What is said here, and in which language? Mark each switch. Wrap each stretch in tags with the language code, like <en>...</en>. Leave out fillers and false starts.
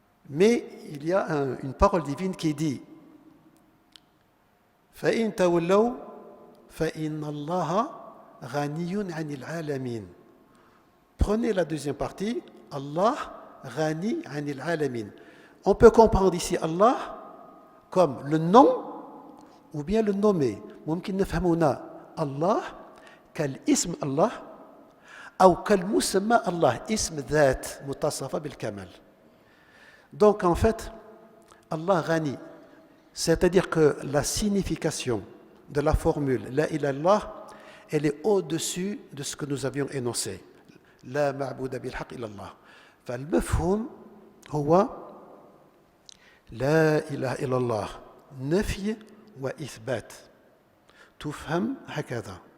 <fr>Mais il y a une parole divine qui dit</fr> <ar>فَإِن تَوَلَّوْا فَإِنَّ اللَّهَ غَنِيٌّ عَنِ الْعَالَمِينَ.</ar> <fr>Prenez la deuxième partie,</fr> <ar>Allah Ghani anil alamin.</ar> <fr>On peut comprendre ici Allah comme le nom ou bien le nommé.</fr> <ar>ممكن نفهمونا الله كالاسم الله أو كالمسمى الله اسم ذات متصفة بالكمال.</ar> <fr>Donc en fait, Allah Ghani, c'est-à-dire que la signification de la formule La ilaha illallah, elle est au-dessus de ce que nous avions énoncé.</fr> <ar>La ma'bouda bil haqq illallah. فالمفهوم هو لا إله إلا الله نفي وإثبات تفهم هكذا</ar>